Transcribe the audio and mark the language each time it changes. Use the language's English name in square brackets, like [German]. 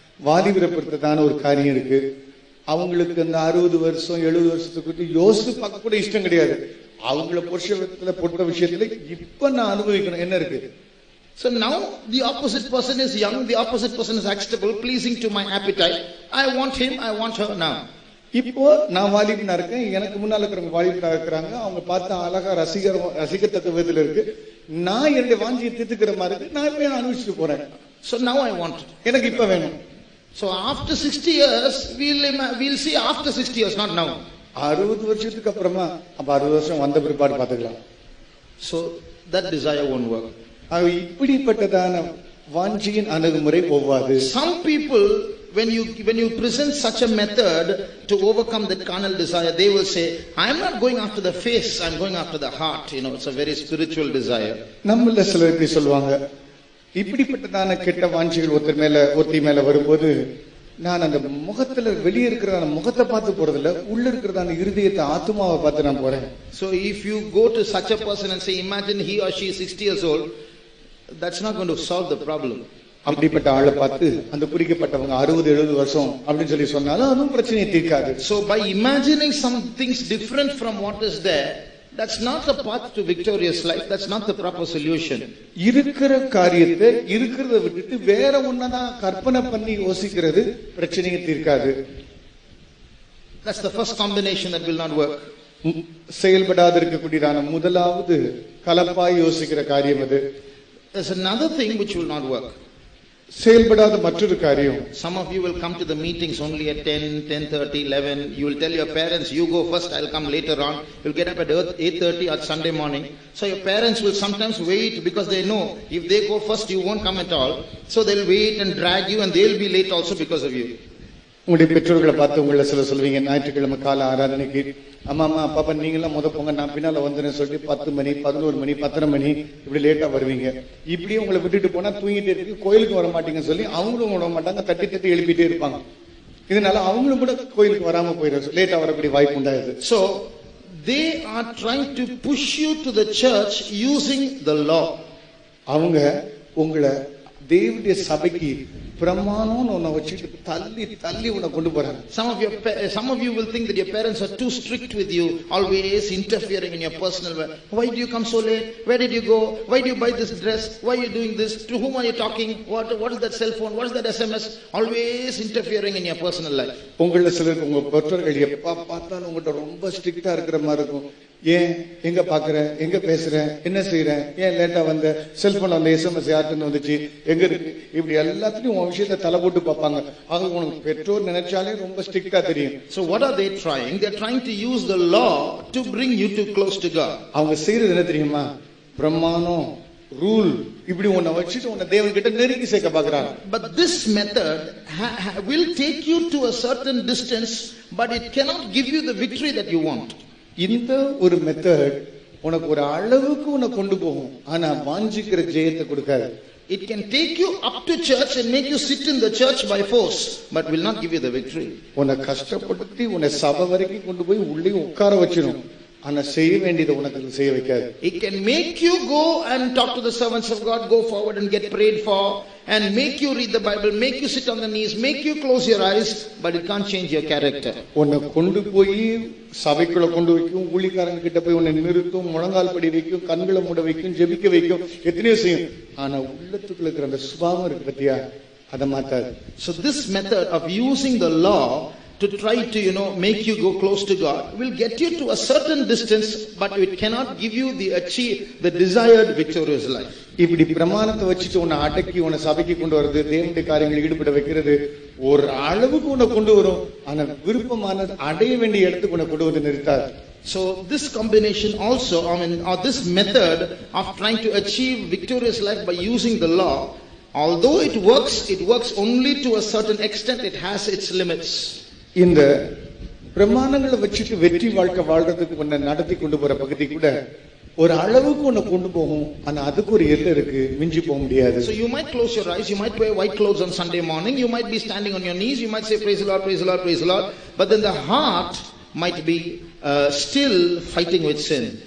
[Tamil] வாலிபரை பொறுத்ததான ஒரு காரியம் இருக்கு. அவங்களுக்கு அந்த 60 வருஷம் 70 வருஷத்துக்கு யோசிச்சு பார்க்க கூட இஷ்டம் கிடையாது. அவங்கள பொறுத்த விஷயத்துல இப்ப நான் அனுபவிக்கணும் என்ன இருக்கு. [English] So now the opposite person is young, the opposite person is acceptable, pleasing to my appetite. I want him, I want her now. [Tamil] இப்போ நான் வாலிபனா இருக்கேன், எனக்கு முன்னால இருக்கிறவங்க வாலிபனா இருக்கிறாங்க, அவங்க பார்த்தா அழகா ரசிக்கத்தக்க விதத்துல இருக்கு, நான் என்னுடைய வாஞ்சியை தீர்த்துக்கிற மாதிரி இருக்கு, நான் இப்ப அனுபவிச்சுட்டு போறேன். [English] So now I want, [Tamil] எனக்கு இப்ப வேணும். [English] So after 60 years we'll see after 60 years, not now. [Tamil] 60 வருஷத்துக்கு அப்புறமா, அப்ப 60 வருஷம் வந்த பிற்பாடு பாத்துக்கலாம். [English] So that desire won't work. [Tamil] இப்படிப்பட்டதான வாஞ்சியின் அணுகுமுறை ஒவ்வாது. [English] Some people, when you present such a method to overcome that carnal desire, they will say, I am not going after the face, I am going after the heart. You know, it's a very spiritual desire. [Tamil] நம்மள சிலர் இப்படி சொல்லுவாங்க, இப்படிப்பட்டதான கெட்ட வாஞ்சிகள் ஒருத்தி மேல வரும்போது, நான் அந்த முகத்துல வெளியே இருக்கிறதான முகத்தை பார்த்து போறதில்ல, உள்ள இருக்கிறதான இருதயத்தை ஆத்மாவை பார்த்து நான் போறேன். [English] So if you go to such a person and say, imagine he or she is 60 years old, that's not going to solve the problem. [Tamil] அப்படிப்பட்ட ஆளை பார்த்து அந்த குறிக்கப்பட்டவங்க 60-70 வருஷம் அப்படின்னு சொல்லி சொன்னாலும் அதுவும் பிரச்சனையை தீர்க்காது. [English] So by imagining some things different from what is there, that's not the path to victorious life. That's not the proper solution. [Tamil] இருக்கிற காரியத்தை இருக்கிறத விட்டுட்டு வேற ஒன்னதான் கற்பனை பண்ணி யோசிக்கிறது பிரச்சனையை தீர்க்காது. [English] That's the first combination that will not work. [Tamil] செயல்படாத இருக்கக்கூடியதான முதலாவது கலப்பாய் யோசிக்கிற காரியம் அது. [English] There's another thing which will not work. [Tamil] செயல்படாத மற்றொரு காரியம். [English] Some of you will come to the meetings only at 10, 10:30, 11. You will tell your parents, you go first, I'll come later on. You'll get up at 8:30 on Sunday morning. So your parents will sometimes wait because they know if they go first, you won't come at all. So they'll wait and drag you and they'll be late also because of you. [Tamil] உங்களுடைய பெற்றோர்களை பார்த்து உங்களை சொல்லுவீங்க, ஞாயிற்றுக்கிழமை கால ஆராதனைக்கு அம்மா பாப்பா நீங்களாம் போங்க, நான் பின்னால வந்துறேன்னு சொல்லிட்டு 10 மணி 11 மணி 10:30 மணி இப்படி லேட்டா வருவீங்க. இப்படியே உங்களை விட்டுட்டு போனா தூங்கிட்டே இருக்கு, கோயிலுக்கு வர மாட்டீங்கன்னு சொல்லி அவங்களும் விட மாட்டாங்க, தட்டி எழுப்பிட்டே இருப்பாங்க. இதனால அவங்களும் கூட கோயிலுக்கு வராம போயிடும், லேட்டா வரக்கூடிய வாய்ப்பு உண்டாயிருது. [English] So they are trying to push you to the church using the law. [Tamil] அவங்க உங்களை தேவனுடைய சபைக்கு பிரமாணம்னு ஒன்ன வச்சுட்டு தள்ளி உன்னை கொண்டு போறாங்க. [English] Some of you will think that your parents are too strict with you, always interfering in your personal life. Why do you come so late? Where did you go? Why do you buy this dress? Why are you doing this? To whom are you talking? What is that cell phone? What is that SMS? Always interfering in your personal life. [Tamil] உங்கள சிலருக்கு உங்க பெற்றோர்கள் எப்ப பார்த்தாலும் உங்கள்ட்ட ரொம்ப ஸ்ட்ரிக்ட்டா இருக்கிற மாதிரி இருக்கும். ஏன் எங்க பாக்குற, எங்க பேசுற, என்ன செய்யற, ஏன் லேட்டா வந்த, செல்போன் அந்த எஸ்எம்எஸ் யார்கிட்ட வந்துச்சு, எங்க இருக்கு, இப்படி எல்லாத்துலயும் உன் விஷயத்தை தலை போட்டு பார்ப்பாங்க. ஆக உனக்கு பெற்றோர் நினைச்சாலே ரொம்ப ஸ்ட்ரிக்ட்டா தெரியும். [English] So what are they trying? They are trying to use the law to bring you too close to God. [Tamil] அவங்க செய்யறது என்ன தெரியுமா? பிரமாணம் ரூல் இப்படி உன்னை வச்சுட்டு உன்னை தேவன் கிட்ட நெருங்கி சேர்க்க பார்க்கறாங்க. [English] But this method will take you to a certain distance, but it cannot give you the victory that you want. [Tamil] இந்த ஒரு மெத்தட் உனக்கு ஒரு அளவுக்கு உன்னை கொண்டு போகும், ஆனா வாஞ்சிக்கிற ஜெயத்தை கொடுக்காது. [English] It can take you up to church and make you sit in the church by force, but will not give you the victory. [Tamil] உன்னை கஷ்டப்படுத்தி உன்னை சபை வரைக்கும் கொண்டு போய் உள்ளே உட்கார வச்சிடும், ஆனா செய்ய வேண்டியதை உனக்கு செய்ய வைக்காது. [English] It can make you go and talk to the servants of God, go forward and get prayed for, and make you read the Bible, make you sit on the knees, make you close your eyes, but it can't change your character. [Tamil] உன்னை கொண்டு போய் சபைக்குள்ள கொண்டு வைக்கும், ஊழியக்காரங்க கிட்ட போய் உன்னை நிறுத்தும், முழங்கால் படி வைக்கும், கண்களை மூட வைக்கும், ஜெபிக்க வைக்கும், எத்தனையோ செய்யும், ஆனா உள்ளத்துக்குள்ள இருக்கிற அந்த சுபாவம் இருக்கு பத்தியா, அதை மாத்தாது. [English] So this method of using the law to try to make you go close to God will get you to a certain distance, but it cannot give you the desired victorious life. [Tamil] இப்படி பிரமாணத்தை வச்சுட்டு உன்னை அடக்கி உன்னை சபைக்கு கொண்டு வருது, தேவனுடைய காரியங்களில் ஈடுபட வைக்கிறது ஒரு அளவுக்கு உன்னை கொண்டு வரும், ஆனா விருப்பமானது அடைய வேண்டிய இடத்துக்கு உன்னை கொண்டு வந்து நிறுத்தாது. [English] So this combination also, or this method of trying to achieve victorious life by using the law, although it works only to a certain extent. It has its limits. [Tamil] இந்த பிரமாணங்களை வச்சுட்டு வெற்றி வாழ்க்கை வாழ்றதுக்கு உன்னை நடத்தி கொண்டு போற பகுதி கூட ஒரு அளவுக்கு உன்னை கொண்டு போகும், ஆனா அதுக்கு ஒரு எல்லை இருக்கு, மிஞ்சி போக முடியாது. [English] So you might close your eyes, you might wear white clothes on Sunday morning, you might be standing on your knees, you might say praise the Lord, praise the Lord, praise the Lord, but then the heart might be still fighting with sin.